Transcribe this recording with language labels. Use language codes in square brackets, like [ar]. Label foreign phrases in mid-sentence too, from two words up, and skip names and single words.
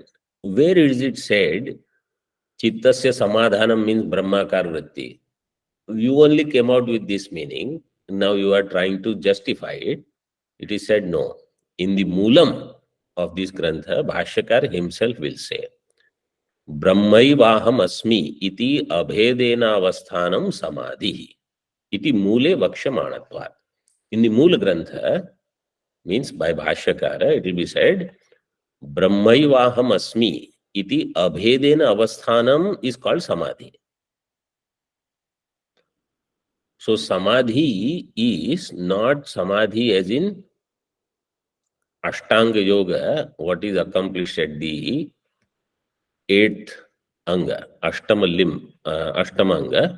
[en] Where is it said, [sa] Chittasya Samadhanam [en] means [sa] Brahmakar Vritti? [en] You only came out with this meaning. Now you are trying to justify it. It is said no. In the Moolam of this Grantha, Bhashyakar himself will say, [sa] Brahmaivaham asmi iti abhedena avasthanam samadhi iti mule vakshamanatvat. [en] In the [sa] Moola Grantha, [en] means by Bhashyakara, it will be said, [sa] Brahmaivaham asmi iti abhedena avasthanam [en] is called samadhi. So samadhi is not samadhi as in Ashtanga Yoga, what is accomplished at the eighth anga, Ashtamanga.